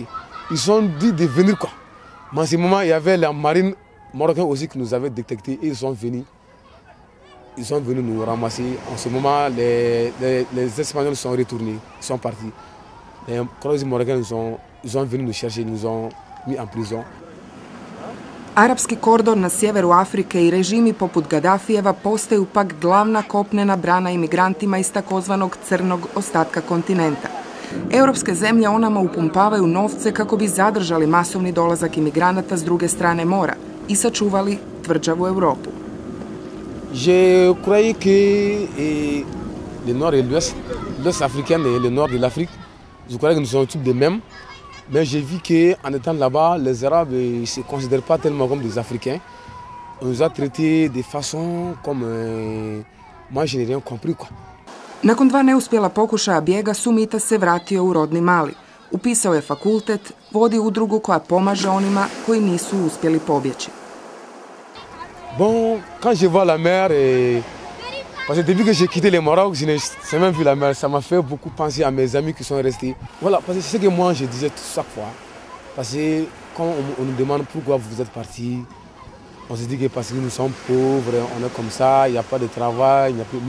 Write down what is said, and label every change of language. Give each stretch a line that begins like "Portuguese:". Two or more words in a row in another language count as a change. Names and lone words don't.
French: Ils ont dit de venir quoi. Mais en ce moment, il y avait la marine marocaine aussi qui nous avait détectés et ils sont venus. Ils sont venus nous ramasser. En ce moment, les Espagnols sont retournés, ils sont partis. Les Croix-Rouges marocains, ils sont venus nous chercher, ils nous ont mis en prison.
Croatian: Arapski kordon na sjeveru Afrike i režimi poput Gaddafijeva postaju pak glavna kopnena brana imigrantima iz takozvanog crnog ostatka kontinenta. Europske zemlje onama upumpavaju novce kako bi zadržali masovni dolazak imigranata s druge strane mora i sačuvali tvrđavu Europu.
French: Je croyais que le nord et l'ouest africain et le nord de l'Afrique, je croyais que nous sommes tous des mêmes. Mais j'ai vu qu'en étant là-bas, les Arabes ne se considèrent pas tellement comme des Africains. On nous a traités de façon comme... moi, je n'ai rien compris, quoi.
Croatian: Nakon 2 neuspjela pokušaja bijega, Sumita se vratio u rodni Mali. Upisao je fakultet, vodi udrugu koja pomaže onima koji nisu uspjeli pobjeći.
French: Bon, quand je vois la mer, parce que depuis que j'ai quitté le Maroc, je n'ai jamais vu la mer. Ça m'a fait beaucoup penser à mes amis qui sont restés. Voilà, parce que c'est ce que moi je disais chaque fois. Parce que quand on nous demande pourquoi vous êtes partis, on se dit que parce que nous sommes pauvres, on est comme ça, il n'y a pas de travail, il n'y a plus.